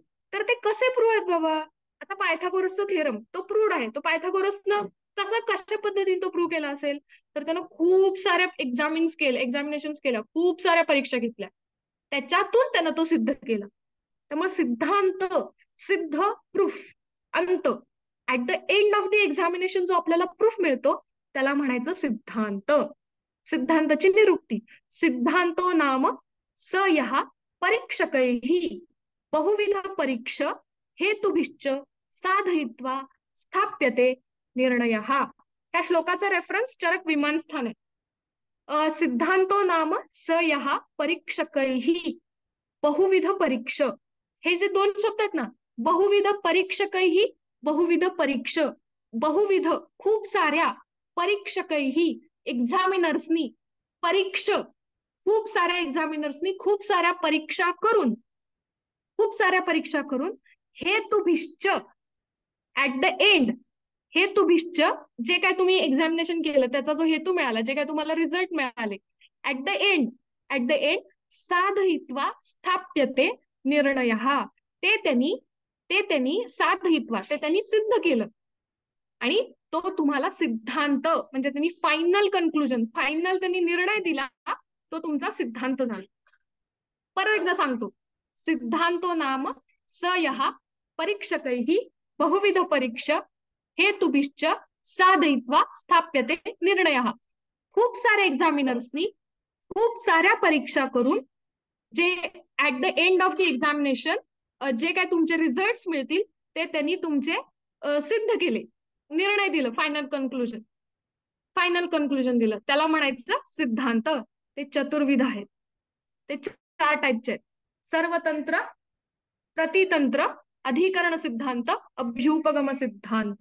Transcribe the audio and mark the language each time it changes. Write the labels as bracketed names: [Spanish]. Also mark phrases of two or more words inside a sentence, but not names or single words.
[Marathi] तर ते कसे प्रूव्ह आहेत बाबा? आता पायथागोरसचा थेरम तो प्रूव्ड आहे. तो पायथागोरसनं कशा पद्धतीने तो प्रूव्ह केला असेल? तर त्यानं खूप साऱ्या एक्झामिनेशन केल्या, खूप साऱ्या परीक्षा घेतल्या, त्याच्यातून त्यानं तो सिद्ध केला. त्यामुळे सिद्धांत, सिद्ध, प्रूफ, अंत, [English] at the end of the examination [Marathi] जो आपल्याला प्रूफ मिळतो त्याला म्हणायचं सिद्धांत. सिद्धांताची निरुक्ती. [Sanskrit] सिद्धांतो नाम स यः परीक्षकैः बहुविध परीक्ष हेतुभिश्च साधयित्वा स्थाप्यते निर्णयः. [Marathi] त्या श्लोकाचा रेफरन्स चरक विमानस्थान आहे. [Sanskrit] सिद्धांतो नाम स यः परीक्षकैः बहुविध परीक्ष, [Marathi] हे जे दोन शब्द आहेत ना, [Sanskrit] बहुविध परीक्षकैः, बहुविध परीक्ष, बहुविध [Marathi] खूप साऱ्या, परीक्षकैः एक्झामिनर्सनी, परीक्ष खूप साऱ्या एक्झामिनर्सनी खूप साऱ्या परीक्षा करून, खूप साऱ्या परीक्षा करून, हेतुभिश्च [English] at the end, [Marathi] हेतुभिश्च जे काय तुम्ही एक्झामिनेशन केलं त्याचा जो हेतू मिळाला, जे काय तुम्हाला रिझल्ट मिळाले, [English] at the end [Sanskrit] साधयित्वा स्थाप्यते निर्णयः, [Marathi] ते त्यांनी साधयित्वा, ते त्यांनी सिद्ध केलं आणि तो तुम्हाला सिद्धांत म्हणजे त्यांनी [English] final conclusion, [Marathi] फायनल त्यांनी निर्णय दिला, तो तुमचा सिद्धांत झाला. परत एकदा सांगतो. [Sanskrit] सिद्धांतो नाम स यः परीक्षकैः बहुविध परीक्ष हेतुभिश्च साधयित्वा स्थाप्यते निर्णयः. [Marathi] खूप साऱ्या एक्झामिनर्सनी खूप साऱ्या परीक्षा करून जे [English] at the end of the examination [Marathi] जे काय तुमचे रिझल्ट्स मिळतील ते त्यांनी तुमचे सिद्ध केले, निर्णय दिलं, [English] final conclusion [Marathi] दिलं, त्याला म्हणायचं सिद्धांत. ते चतुर्विध आहेत, ते 4 टाईपचे आहेत. सर्वतंत्र, प्रतितंत्र, अधिकरण सिद्धांत, अभ्युपगम सिद्धांत.